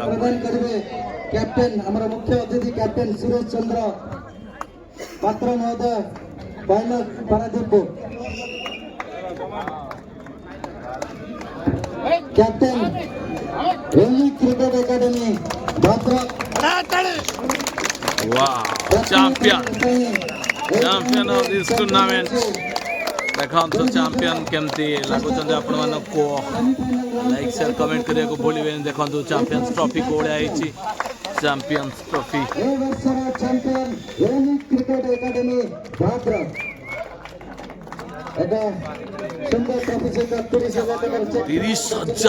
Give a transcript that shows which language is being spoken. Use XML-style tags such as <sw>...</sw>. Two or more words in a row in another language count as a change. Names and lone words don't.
<or>ପ୍ରଦାନ କରିବେ କ୍ୟାପ୍ଟେନ୍ ଆମର ମୁଖ୍ୟ ଅତିଥି କ୍ୟାପ୍ଟେନ୍ ସୁରେଶ ଚନ୍ଦ୍ର ପାତ୍ର ମହୋଦୟ ପାଇଲଟ ପାରାଦୀପ କ୍ୟାପ୍ଟେନ୍ ୟୁନିକ୍ କ୍ରିକେଟ ଏକାଡେମୀ ଭଦ୍ରକ</or> <en>champion of this tournament</en> <or>ଦେଖନ୍ତୁ ଚାମ୍ପିୟନ କେମିତି ଲାଗୁଛନ୍ତି ଆପଣମାନଙ୍କୁ</or> <en>like share comment</en> <or>କରିବାକୁ ଭୁଲିବେନି ଦେଖନ୍ତୁ</or> <en>champions trophy</en> <or>କୋଉଳିଆ ହେଇଛି</or> <en>champions trophy</en> <or>ଏ ବର୍ଷର ଚାମ୍ପିୟନ ୟୁନିକ୍ କ୍ରିକେଟ ଏକାଡେମୀ ଭଦ୍ରକ ଏକ ସୁନ୍ଦର ଟ୍ରଫି ସହିତ 30,000 ଟଙ୍କାର ଚେକ୍</or>